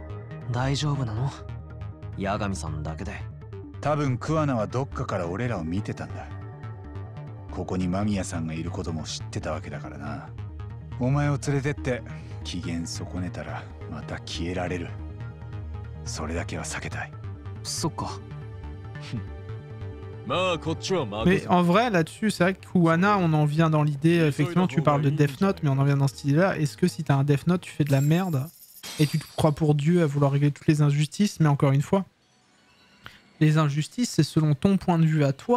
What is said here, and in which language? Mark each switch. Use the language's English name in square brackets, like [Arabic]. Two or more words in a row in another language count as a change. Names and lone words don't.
[Japanese] 大丈夫なの？八神さんだけで。多分桑名はどっかから俺らを見てたんだ。 ここに間宮さんがいることも知ってたわけだからな。お前を連れてって機嫌損ねたらまた消えられる。それだけは避けたい。そっか。 [French] Mais en vrai, là-dessus, c'est vrai que Kuwana, on en vient dans l'idée. Effectivement, tu parles de Death Note, mais on en vient dans cette idée-là. Est-ce que si t'as un Death Note, tu fais de la merde et tu te crois pour Dieu à vouloir régler toutes les injustices? Mais encore une fois, les injustices, c'est selon ton point de vue à toi.